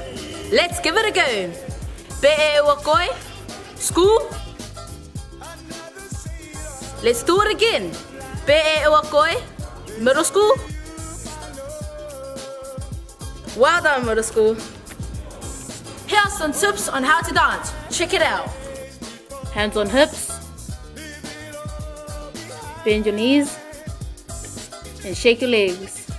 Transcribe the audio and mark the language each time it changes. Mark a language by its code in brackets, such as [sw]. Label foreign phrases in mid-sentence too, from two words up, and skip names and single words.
[en] Let's give it a go. Pe o koi, school. Let's do it again. Pe o koi, middle school. Well done, middle school. Here are some tips on how to dance. Check it out. Hands on hips. Bend your knees. And shake your legs.